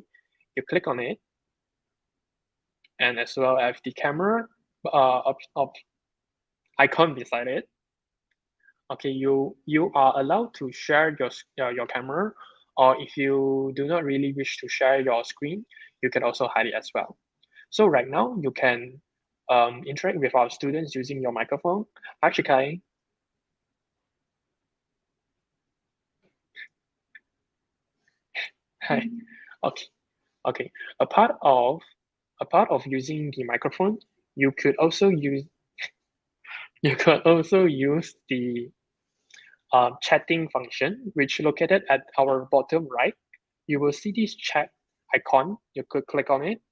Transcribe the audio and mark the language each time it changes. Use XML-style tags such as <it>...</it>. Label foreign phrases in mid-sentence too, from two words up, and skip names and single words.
<en>You click on it, and as well as the camera icon beside it. Okay, you are allowed to share your camera, or if you do not really wish to share your screen, you can also hide it as well. So right now you can interact with our students using your microphone. Hi, Shikai. Hi. Okay. A part of using the microphone, you could also use the chatting function, which located at our bottom right. You will see this chat icon. You could click on it.</en>